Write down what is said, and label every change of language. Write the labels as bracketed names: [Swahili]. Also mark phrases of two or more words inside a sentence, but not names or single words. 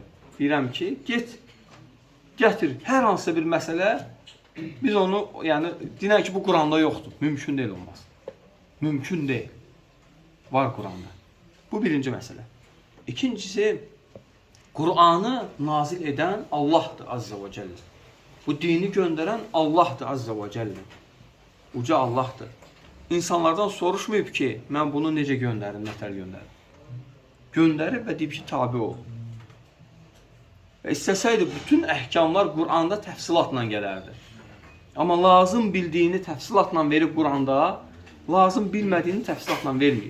[Azerbaijani] Deyirəm ki, get, gətir hər hansısa bir məsələ, biz onu, yəni, deyək ki, bu Qur'anda yoxdur. Mümkün deyil olmaz. Mümkün deyil. Var Qur'anda. Bu birinci məsələ. İkincisi, Qur'anı nazil edən Allahdır [Arabic] عز وجل. [Azerbaijani] Bu dini göndərən Allahdır [Arabic] عز وجل. [Azerbaijani] Uca Allahdır. İnsanlardan soruşmayıb ki, mən bunu necə göndərim, nətər göndərim. Göndərib və deyib ki, tabi ol. Və istəsəydi, bütün əhkamlar Qur'anda təfsilatla gələrdi. Amma lazım bildiyini təfsilatla verib Qur'anda, lazım bilmədiyini təfsilatla verməyib.